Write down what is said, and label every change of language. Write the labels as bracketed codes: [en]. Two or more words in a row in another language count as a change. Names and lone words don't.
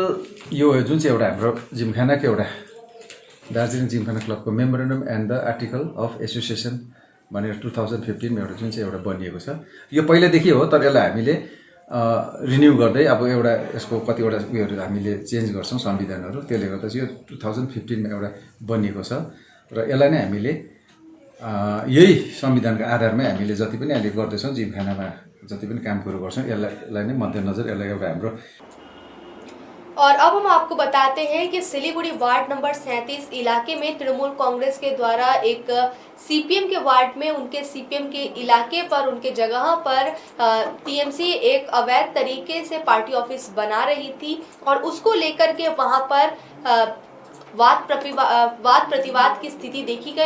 [ne] यो जुन चाहिँ एउटा हाम्रो जिमखानाको एउटा दार्जिलिङ जिमखाना क्लबको [en] memorandum and the article of association [ne] भनेर 2015मा एउटा जुन चाहिँ एउटा बनिएको छ यो पहिल्यैदेखि हो तर यसलाई हामीले रिन्यू गर्दै अब एउटा यसको कतिवटा उयोहरू हामीले चेन्ज गर्छौँ संविधानहरू त्यसले गर्दा चाहिँ यो 2015मा एउटा बनिएको छ र यसलाई नै हामीले यही संविधानको आधारमै हामीले जति पनि अहिले गर्दैछौँ जिमखानामा जति पनि काम कुरो गर्छौँ यसलाई नै मध्यनजर यसलाई एउटा हाम्रो। [hi] और अब हम आपको बताते हैं कि सिलीगुड़ी वार्ड नंबर 37 इलाके में तृणमूल कांग्रेस के द्वारा एक सीपीएम के वार्ड में उनके सीपीएम के इलाके पर उनके जगह पर टीएमसी एक अवैध तरीके से पार्टी ऑफिस बना रही थी और उसको लेकर के वहां पर वाद प्रतिवाद की स्थिति देखी गई।